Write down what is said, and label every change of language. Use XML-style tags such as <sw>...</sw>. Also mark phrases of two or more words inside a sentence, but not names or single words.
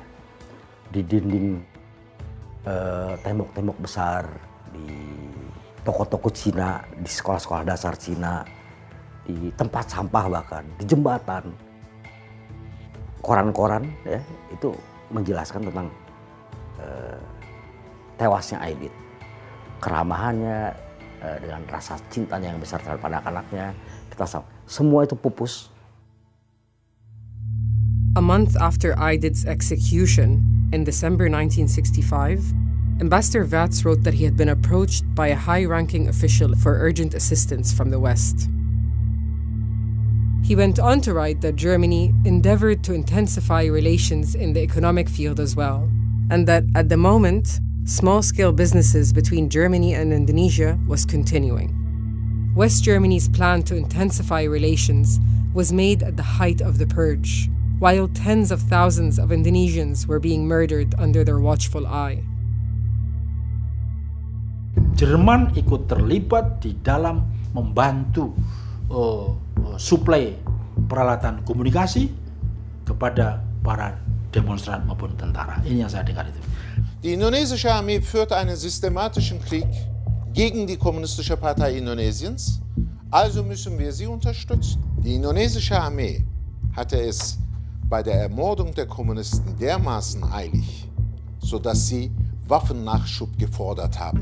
<id>Di dinding tembok-tembok besar, di toko-toko Cina, di sekolah-sekolah dasar Cina, di tempat sampah bahkan, di jembatan, koran-koran ya, itu menjelaskan tentang tewasnya Aidit. Keramahannya, dengan rasa cintanya yang besar terhadap anak-anaknya, kita semua itu pupus.</id> <en>A month after Aidit's execution, in December 1965, Ambassador Vats wrote that he had been approached by a high-ranking official for urgent assistance from the West. He went on to write that Germany endeavored to intensify relations in the economic field as well, and that at the moment, small-scale businesses between Germany and Indonesia was continuing. West Germany's plan to intensify relations was made at the height of the purge, while tens of thousands of Indonesians were being murdered under their watchful eye.</en> <id>Jerman ikut terlibat di dalam membantu suplai peralatan komunikasi kepada para demonstran maupun tentara. Ini yang saya dengar itu.</id> <de>Die indonesische Armee führte einen systematischen Krieg gegen die Kommunistische Partei Indonesiens, also müssen wir sie unterstützen. Die indonesische Armee hatte es bei der Ermordung der Kommunisten dermaßen eilig, sodass sie Waffennachschub gefordert haben.</de>